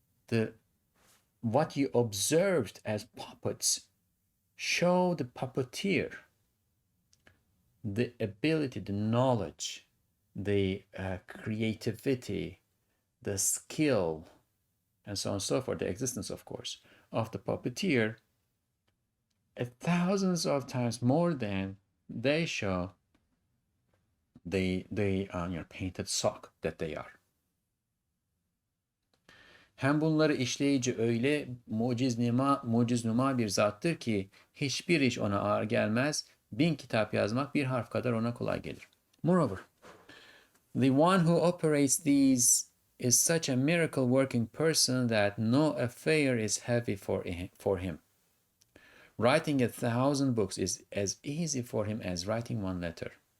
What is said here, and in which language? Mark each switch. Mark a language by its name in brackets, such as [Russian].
[English] Right? What you observed as puppets show the puppeteer the ability, the knowledge, the creativity, the skill, and so on and so forth, the existence, of course, of the puppeteer, thousands of times more than they show the painted sock that they are. [Turkish] Hem bunları işleyici öyle muciznuma bir zattır ki hiçbir iş ona ağır gelmez. 1000 kitap yazmak bir harf kadar ona kolay gelir. [English] Moreover, the one who operates these is such a miracle working person that no affair is heavy for him. Writing 1,000 books is as easy for him as writing one letter.